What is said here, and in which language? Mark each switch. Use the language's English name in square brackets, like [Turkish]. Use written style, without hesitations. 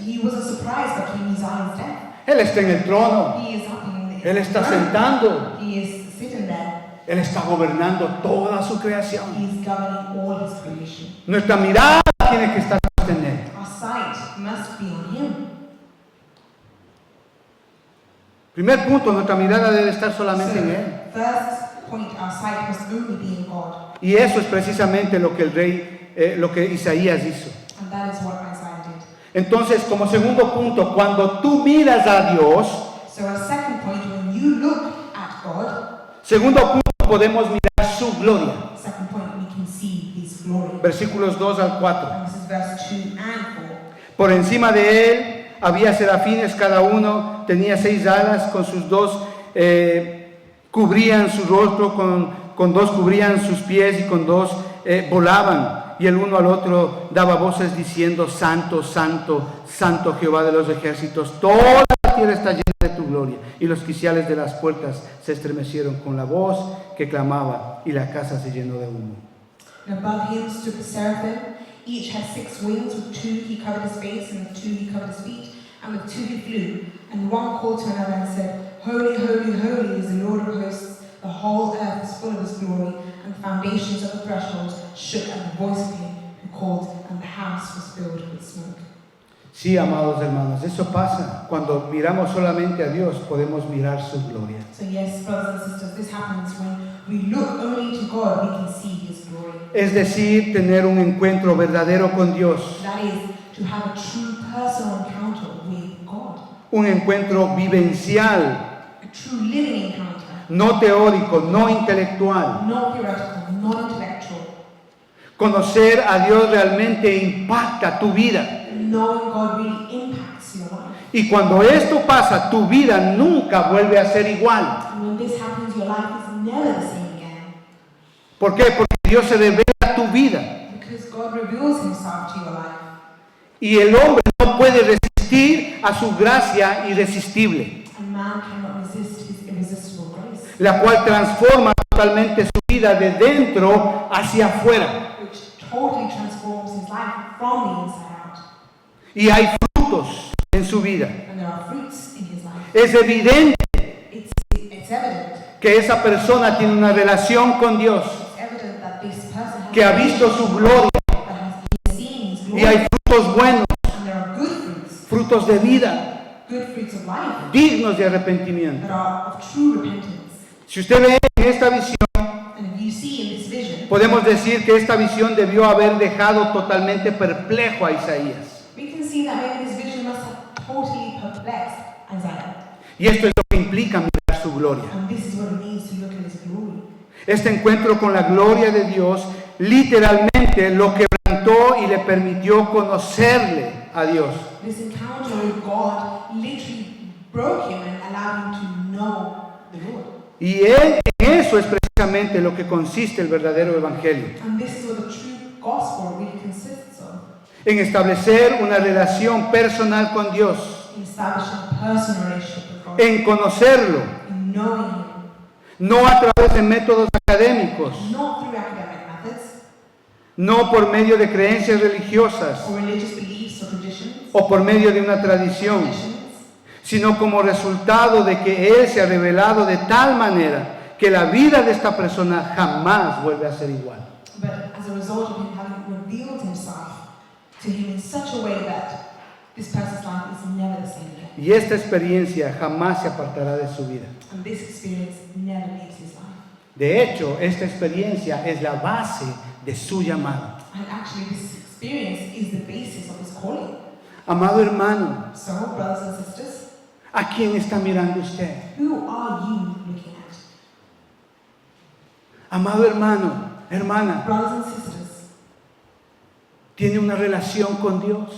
[English] He wasn't surprised by King Uzziah's death. [Spanish] Él está en el trono, [English] He is up in the [Spanish] Él está [English] throne. [Spanish] sentando, [English] He is sitting there. [Spanish] Él está gobernando toda su creación. [English] He is governing all His creation. [Spanish] Nuestra mirada tiene que estar en Él. [English] Our sight must be on Him. [Spanish] Primer punto, nuestra mirada debe estar solamente en Él. [English] First point, our sight must only be in God. [Spanish] Y eso es precisamente lo que el rey, lo que Isaías hizo. [English] And that is what Isaiah did. [Spanish] Entonces, como segundo punto, cuando tú miras a Dios, [English] So our second point, when you look at God, [Spanish] segundo punto, podemos mirar su gloria. [English] second point, we can see His glory. [Spanish] Versículos 2 al 4. [English] And this is verse 2 and 4. [Spanish] Por encima de él había serafines, cada uno tenía 6 alas, con sus dos cubrían su rostro, con dos cubrían sus pies y con dos volaban. Y el uno al otro daba voces diciendo: Santo, Santo, Santo Jehová de los ejércitos, toda la tierra está llena de tu gloria. Y los quiciales de las puertas se estremecieron con la voz que clamaba, y la casa se llenó de humo. [English] And above him stood the seraphim. Each had 6 wings. With 2 he covered his face, and with 2 he covered his feet, and with 2 he flew. And one called to another and said, Holy, holy, holy is the Lord of hosts. The whole earth is full of His glory. And the foundations of the threshold shook at the voice of him who called, and the house was filled with smoke. [Spanish] Sí, amados hermanos, eso pasa. Cuando miramos solamente a Dios, podemos mirar su gloria. [English] So yes, brothers and sisters, this happens when we look only to God, we can see His glory. [Spanish] Es decir, tener un encuentro verdadero con Dios. [English] That is, to have a true personal encounter with God. [Spanish] Un encuentro vivencial, [English] A true living encounter. [Spanish] no teórico, no intelectual. [English] Not theoretical, not intellectual. [Spanish] Conocer a Dios realmente impacta tu vida. [English] Knowing God really impacts your life. [Spanish] Y cuando esto pasa, tu vida nunca vuelve a ser igual. [English] And when this happens, your life is never the same again. [Spanish] ¿Por qué? Porque Dios se revela a tu vida. [English] Because God reveals Himself to your life. [Spanish] Y el hombre no puede resistir a su gracia irresistible, [English] And man cannot resist His irresistible grace, [Spanish] la cual transforma totalmente su vida de dentro hacia afuera. [English] which totally transforms his life from the inside out. [Spanish] Y hay frutos en su vida. [English] And there are fruits in his life. [Spanish] Es evidente [English] It's evident. [Spanish] que esa persona tiene una relación con Dios, [English] It's evident that this person has [Spanish] que ha visto su gloria, [English] seen His [Spanish] y [English] glory. [Spanish] hay frutos buenos, [English] And there are good fruits, [Spanish] frutos de vida, [English] good fruits of life [Spanish] dignos de arrepentimiento. [English] that are of true repentance. [Spanish] Si usted ve en esta visión, [English] And if you see in this vision, [Spanish] podemos decir que esta visión debió haber dejado totalmente perplejo a Isaías. [English] we can see that maybe this vision must have totally perplexed Isaiah. [Spanish] Y esto es lo que implica mirar su gloria. [English] And this is what it means to look at His glory. [Spanish] Este encuentro con la gloria de Dios literalmente lo quebrantó y le permitió conocerle a Dios. [English] This encounter with God literally broke him and allowed him to know the Lord. [Spanish] Y en eso es precisamente lo que consiste el verdadero evangelio. [English] And this is what the true gospel really consists of. [Spanish] En establecer una relación personal con Dios, [English] In establishing a personal relationship with God. [Spanish] en conocerlo, [English] In knowing Him. [Spanish] no a través de métodos académicos, [English] Not through academic methods [Spanish] no por medio de creencias religiosas [English] or religious beliefs or traditions. [Spanish] o por medio de una tradición, sino como resultado de que Él se ha revelado de tal manera que la vida de esta persona jamás vuelve a ser igual. [English] But as a result of Him having revealed Himself to him in such a way that this person's life is never the same again. [Spanish] Y esta experiencia jamás se apartará de su vida. [English] And this experience never leaves his life. [Spanish] De hecho, esta experiencia es la base de su llamado. [English] And actually, this experience is the basis of his calling. [Spanish] Amado hermano, [English] So, brothers and sisters, [Spanish] ¿a quién está mirando usted? [English] who are you looking at? [Spanish] Amado hermano, hermana, [English] Brothers and sisters, [Spanish] ¿tiene una relación con Dios?